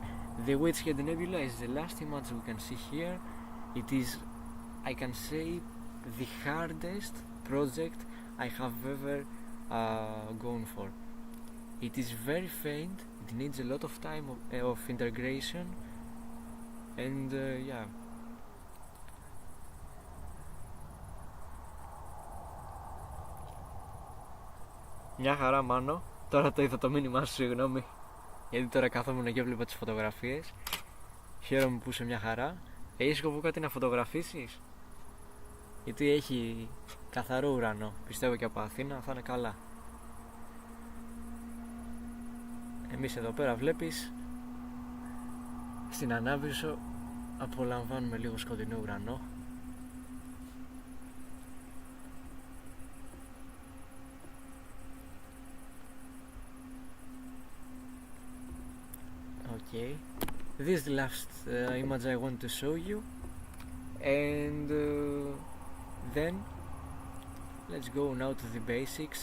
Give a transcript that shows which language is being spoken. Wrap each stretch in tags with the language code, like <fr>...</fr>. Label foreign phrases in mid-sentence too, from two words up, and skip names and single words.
<en>The Wedgehead Nebula is the last image we can see here. It is, I can say, the hardest project I have ever gone for. It is very faint, it needs a lot of time of integration, and yeah.</en> <el>Μια χαρά, Μάνο. Τώρα το είδα το μήνυμά σου, συγγνώμη. Γιατί τώρα κάθομαι και έβλεπα τις φωτογραφίες. Χαίρομαι που είσαι μια χαρά. Έχεις σκοπό κάτι να φωτογραφίσεις? Γιατί έχει καθαρό ουρανό. Πιστεύω και από Αθήνα θα είναι καλά. Εμείς εδώ πέρα βλέπεις, στην Ανάβησο απολαμβάνουμε λίγο σκοτεινό ουρανό.</el> <en>Okay, this is the last image I want to show you, and then let's go now to the basics.</en>